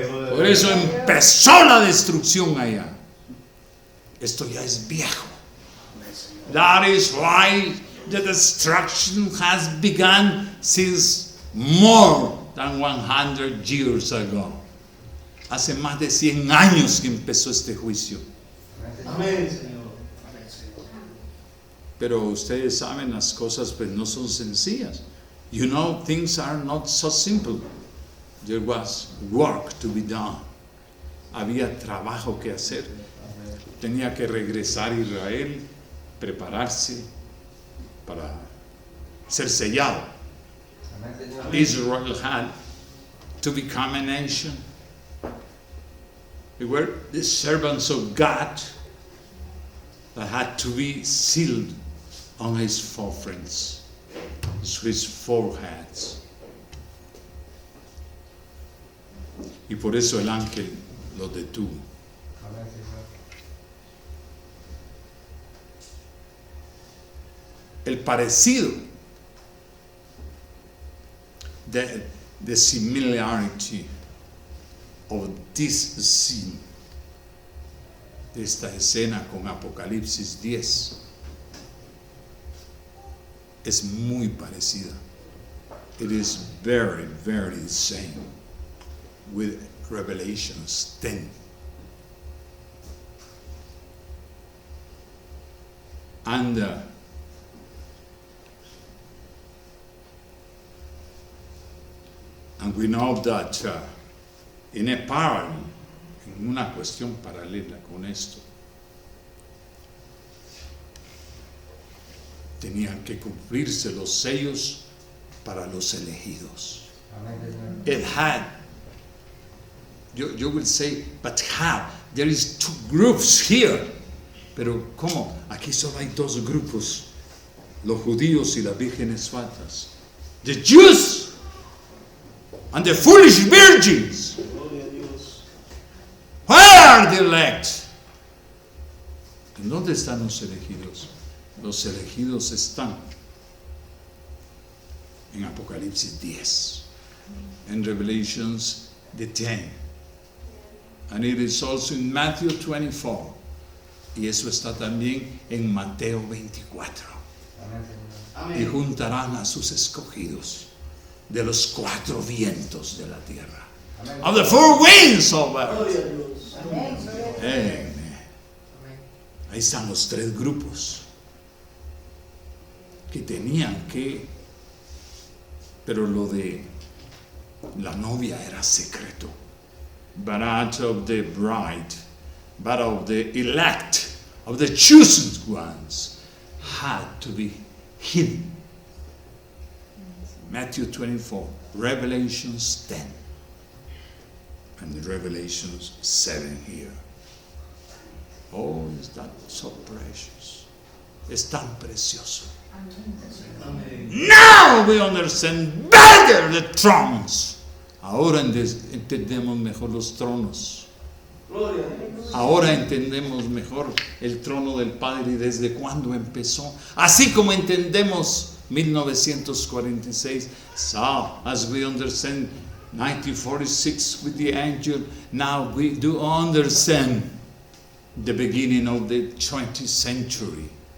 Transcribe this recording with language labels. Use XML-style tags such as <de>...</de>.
<es>Por eso empezó la destrucción allá. Esto ya es viejo.</es> <en>That is why the destruction has begun since more than 100 years ago.</en> <es>Hace más de 100 años que empezó este juicio. Amén, Señor. Amén, Señor. Pero ustedes saben, las cosas pues no son sencillas.</es> <en>You know, things are not so simple. There was work to be done.</en> <es>Había trabajo que hacer. Tenía que regresar a Israel, prepararse para ser sellado.</es> <en>Israel had to become a nation. They were the servants of God that had to be sealed on his forefronts, his foreheads.</en> <es>Y por eso el ángel los detuvo. El parecido,</es> <en>the similarity of this scene,</en> <es>de esta escena con Apocalipsis 10, es muy parecida.</es> <en>It is very, very the same with Revelations 10. And we know that in a parallel,</en> <es>en una cuestión paralela con esto, tenían que cumplirse los sellos para los elegidos.</es> <en>It had, you will say, but how? There is two groups here.</en> <es>Pero ¿cómo? Aquí solo hay dos grupos, los judíos y las vírgenes falsas.</es> <en>The Jews and the foolish virgins.</en> <es>Gloria a Dios.</es> <en>Where are the elect?</en> <es>¿En dónde están los elegidos? Los elegidos están en Apocalipsis 10, en</es> <en>Revelations the 10, and it is also in Matthew 24,</en> <es>y eso está también en Mateo 24. Y Amén. juntarán a sus escogidos de los cuatro vientos de la tierra,</es> <en>of the four winds of earth.</en> <es>Gloria a Dios. Amén.</es> <en>Amen.</en> <es>Ahí están los tres grupos que tenían que, pero lo de La novia era secreto.</es> <en>But out of the bride, but of the elect, of the chosen ones, had to be hidden. Matthew 24, Revelations 10, and Revelations 7 here. Oh, is that so precious?</en> <es>Es tan precioso. Amén.</es> <en>Now we understand better the thrones.</en> <es>Ahora entendemos mejor los tronos. Gloria a Dios. Ahora entendemos mejor el trono del Padre y desde cuándo empezó. Así como entendemos 1946,</es> <en>so as we understand 1946 with the angel, now we do understand the beginning of the 20th century.</en>